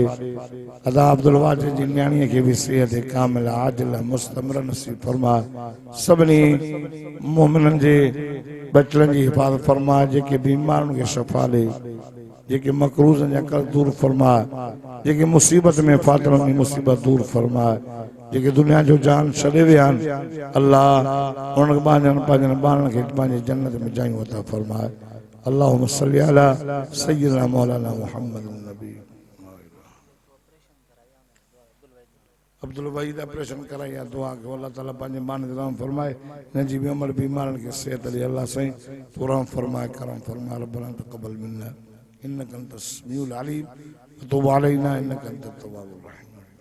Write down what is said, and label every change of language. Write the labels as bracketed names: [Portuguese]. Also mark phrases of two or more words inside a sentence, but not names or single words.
[Sindhi] अदा अब्दुल वाजिद जी नियाणीअ खे बि सिहत कामिल आजिल मुस्तमिर नसीब फरमा सभिनी मोमिननि जे बचड़नि जी हिफ़ाज़त फरमा जेके बीमारनि खे शफ़ा ॾे जेके मकरूज़नि जा कर्ज़ दूर फरमा जेके मुसीबत में फातल में मुसीबत दूर फरमा जेके दुनिया जो जान छॾे विया आहिनि अल्लाह उन्हनि पंहिंजनि ॿारनि खे पंहिंजे जन्नत में जायूं अता फरमाए [Arabic] اللهم صل على سيدنا مولانا محمد نبي [Sindhi] अब्दुल वहीद ऑपरेशन कराई आहे दुआ कयो अल्लाह ताला पंहिंजे मान ते रहम फरमाए हिन जी बि उमिरि बीमारनि खे सेहत ॾे अल्लाह साईं तू रहम फरमाए करम फरमाए [Arabic] ربنا تقبل منا إنك أنت السميع العليم، تب علينا إنك أنت التواب الرحيم.